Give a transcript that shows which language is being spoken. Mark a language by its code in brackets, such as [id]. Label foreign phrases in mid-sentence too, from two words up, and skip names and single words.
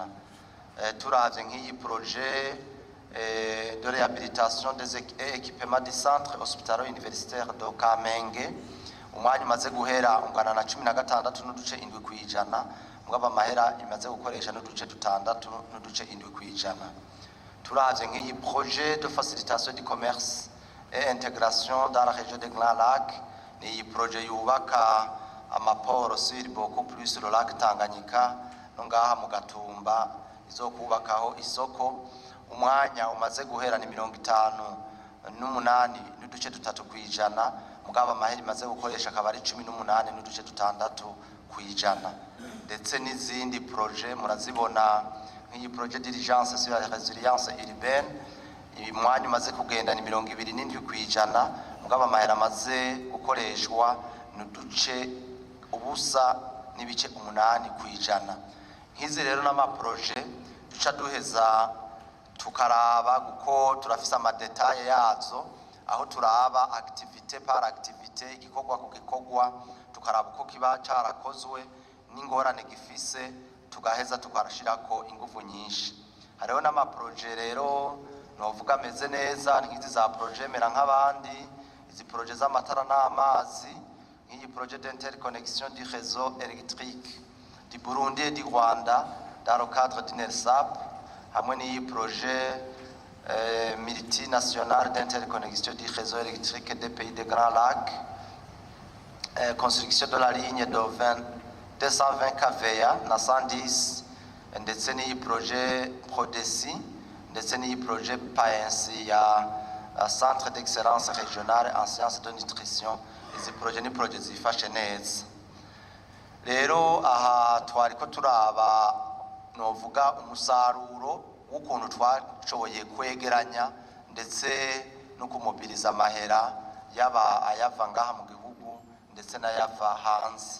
[rn] Turavye nk'iyi [fr] projet de réhabilitation des équipements du centre hospitalier universitaire de Kamenge, [rn] umwanya umaze guhera ungana na 16 n'uduce 7 kwijana, mugabo amahera imaze gukoresha n'uduce 6 n'uduce 7 kwijana. Turavye nk'iyi [fr] projet de facilitation du commerce et intégration dans la région de Grand Lac, [rn] ni projet yubaka amaporo [fr] sur beaucoup plus le lac Tanganyika [rn] no ngaha mu Gatumba izokubakaho isoko, umwanya umaze guhera ni 58 n'uduce 3 kwijana, mugabo amahera imaze gukoresha akaba ari 18 n'uduce 6 kwijana. Ndetse n'izindi projet murazibona nk'iyi [fr] projet d'urgence sur la résilience urbaine, [rn] umwanya umaze kugenda ni 27 kwijana, mugabo amahera amaze gukoreshwa n'uduce ubusa n'ibice 8 kwijana. Nk'izi rero n'amaproje duca duheza tukaraba guko turafise amadetaye yazo, aho turaba [fr] activité par activité, [rn] igikorwa ku gikorwa, tukaraba uko kiba carakozwe n'ingorane gifise, tugaheza tukarashirako ingufu nyinshi. Hariho n'amaproje rero novuga ameze neza nk'izi za projet mera nk'abandi, izi projet z'amatara n'amazi, nk'iyi projet [fr] d'interconnexion du réseau électrique du Burundi et du Rwanda dans le cadre du NERSAP, [rn] hamwe n'iyi [fr] projet multinational d'interconnexion du réseau électrique des pays de Grand Lac, construction de la ligne de 220 kVA na 110, [rn] ndetse n'iyi projet Prodesi, ndetse n'iyi projet PAENSI ya [fr] Centre d'Excellence Régionale en Sciences de Nutrition. [rn] Izi projet ni projet zifashe neza. Rero aha twariko turaba novuga umusaruro w'ukuntu twashoboye kwegeranya ndetse no kumobiliza amahera yaba ayava ngaha mu gihugu ndetse n'ayava hanze.